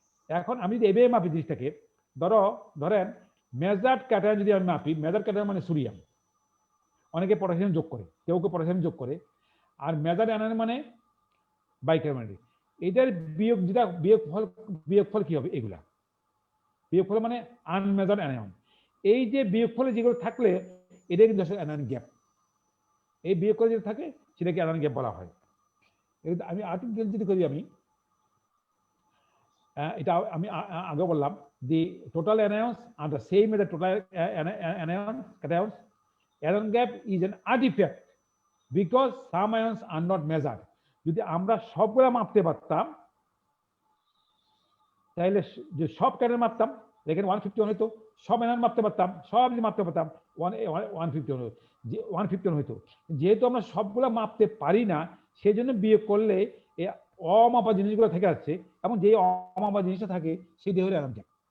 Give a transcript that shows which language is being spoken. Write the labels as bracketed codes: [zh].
[bn] এখন আমি যদি এভাবে মাপি জিনিসটাকে, ধরেন মেজার্ড ক্যাটায়ন যদি আমি মাপি, মেজার্ড ক্যাটায়ন মানে সোডিয়াম, অনেকে পটাশিয়াম যোগ করে, কেউ পটাশিয়াম যোগ করে, আর মেজার্ড অ্যানায়ন মানে বাইকার্বনেট। এটার যেটা বিয়োগফল কি হবে? এগুলা বিয়োগফল মানে আনমেজার্ড অ্যানায়ন। এই যে বিয়োগফলে যেগুলো থাকলে এটা কিন্তু আসলে অ্যানায়ন গ্যাপ। এই বিয়োগফল যেটা থাকে সেটাকে অ্যানায়ন গ্যাপ বলা হয়। [en] আমি আর্টিকেল যদি করি, এটা আমি আগে বললাম, the total anions are the same as the total cations. Anion gap is an artifact because some ions are not measured. [bn] যদি আমরা সবগুলো মাপতে পারতাম তাহলে যে সব ক্যাটায়ন মাপতাম, এখানে 151 হইতো, সব অ্যানায়ন মাপতে পারতাম, সব যদি মাপতে পারতাম 151 হতো, 151 হইতো। যেহেতু আমরা সবগুলো মাপতে পারি না, সেই জন্য বিয়োগ করলে এই অমাপা জিনিসগুলো থেকে যাচ্ছে, এবং যে অমাপা জিনিসটা থাকে সেটি হলো অ্যানায়ন গ্যাপ।